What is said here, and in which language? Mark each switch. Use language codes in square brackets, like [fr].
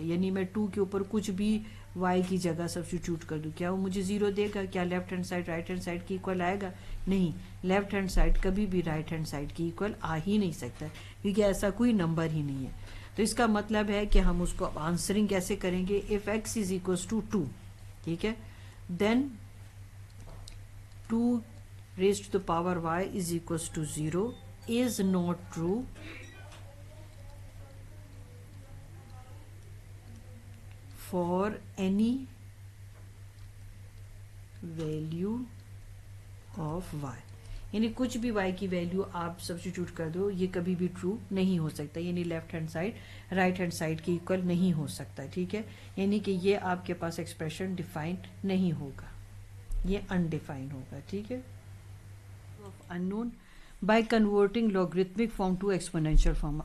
[ur] یعنی میں 2 کے اوپر کچھ بھی y کی جگہ سبسٹیٹیوٹ کر دوں، کیا وہ مجھے 0 دے گا؟ کیا left hand side right hand side کی ایکول آئے گا؟ نہیں. لیفٹ ہینڈ سائڈ کبھی بھی رائٹ ہینڈ سائڈ کی ایکول آ ہی نہیں سکتا کیونکہ ایسا کوئی نمبر ہی نہیں ہے. تو اس کا مطلب ہے کہ ہم اس کو آنسرنگ کیسے کریں گے؟ [en] if x = 2. [ur] ٹھیک ہے. [en] then 2 raised to the power y = 0 is not true for any value of y. [ur] یعنی کچھ بھی y کی ویلیو آپ سبسٹیٹیوٹ کر دو یہ کبھی بھی ٹرو نہیں ہو سکتا، یعنی left hand side right hand side کے ایکول نہیں ہو سکتا. ٹھیک ہے، یعنی کہ یہ آپ کے پاس ایکسپریشن ڈیفائن نہیں ہوگا، یہ انڈیفائن ہوگا. ٹھیک ہے، [en] Unknown by converting logarithmic form to exponential form.